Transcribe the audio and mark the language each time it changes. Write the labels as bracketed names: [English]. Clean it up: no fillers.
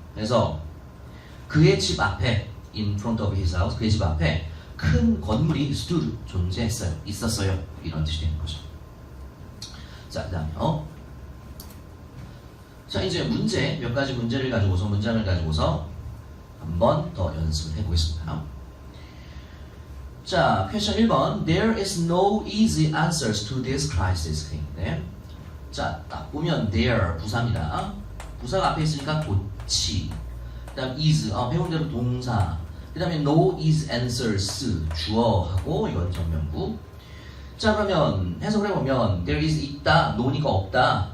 [Korean] 그래서 그의 집 앞에 [English] in front of his house [Korean] 그의 집 앞에 큰 건물이 stood 존재했어요. 있었어요. 이런 뜻이 되는 거죠. 자, 그 다음에요. 자, 이제 문제 몇 가지 문제를 가지고서 문장을 가지고서 한 번 더 연습을 해보겠습니다. 자, 퀘션 1번 [English] There is no easy answers to this crisis. [Korean] 네. 자, 딱 보면 there 부사입니다. 부사가 앞에 있으니까 도치. 그 다음 is, 배운 대로 동사. 그 다음에 no is answers 주어하고 이건 전면부. 자, 그러면 해석을 해보면 [English] there is [Korean] 있다, no니까 없다.